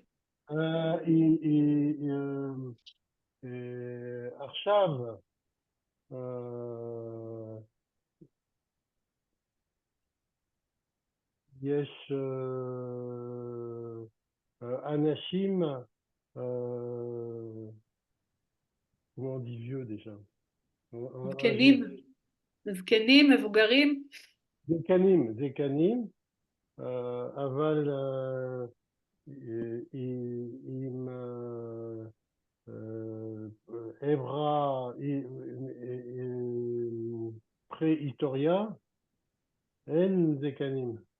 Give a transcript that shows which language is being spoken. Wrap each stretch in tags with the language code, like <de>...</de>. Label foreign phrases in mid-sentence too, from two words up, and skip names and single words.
<he>עכשיו יש אנשים,</he> <fr>comment on dit vieux déjà?</fr> <he>זקנים, מבוגרים. זקנים, אבל עם חברה פרה-היסטוריה, אין זקנים.</he>